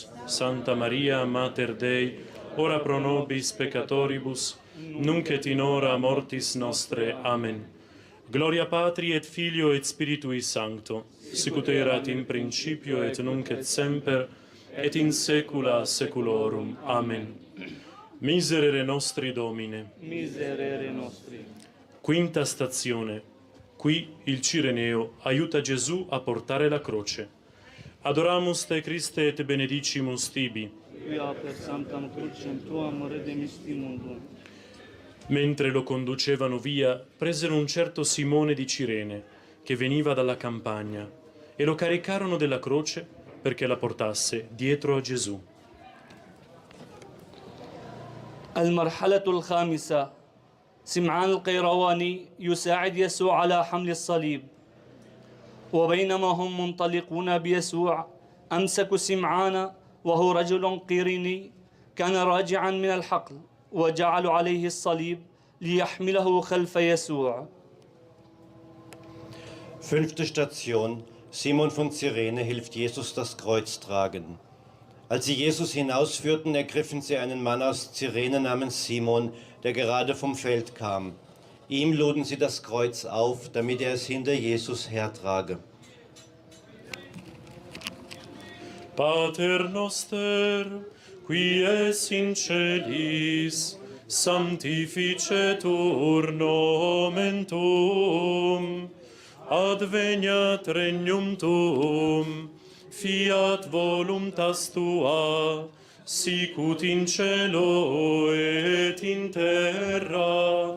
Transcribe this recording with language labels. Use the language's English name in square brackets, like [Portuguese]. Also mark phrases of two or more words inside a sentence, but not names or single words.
[Latin] Santa Maria, Mater Dei, ora pro nobis peccatoribus, nunc et in hora mortis nostre. Amen. Gloria Patri et Filio et Spiritui Sancto, sicut erat in principio et nunc et semper, et in saecula saeculorum. Amen. Miserere nostri, Domine. Miserere nostri. [Italian] Quinta stazione. Qui il Cireneo aiuta Gesù a portare la croce. [Latin] Adoramus te Christe et benedicimus tibi. Quia per sanctam crucem tuam redemisti mundum. [Italian] Mentre lo conducevano via, presero un certo Simone di Cirene, che veniva dalla campagna, e lo caricarono della croce perché la portasse dietro a Gesù. [Arabic] المرحلة الخامسة سمعان القيرواني يساعد يسوع على حمل الصليب وبينما هم منطلقون بيسوع أمسكوا سمعان وهو رجل قيريني كان راجعا من الحقل وجعلوا عليه الصليب ليحمله خلف يسوع. [German] Fünfte Station. Simon von Cyrene hilft Jesus das Kreuz tragen. Als sie Jesus hinausführten, ergriffen sie einen Mann aus Cyrene namens Simon, der gerade vom Feld kam. Ihm luden sie das Kreuz auf, damit er es hinter Jesus hertrage. [Latin] Pater noster, qui es in celis, sanctificetur nomen tuum, adveniat regnum tuum, fiat voluntas tua, sicut in cielo et in terra.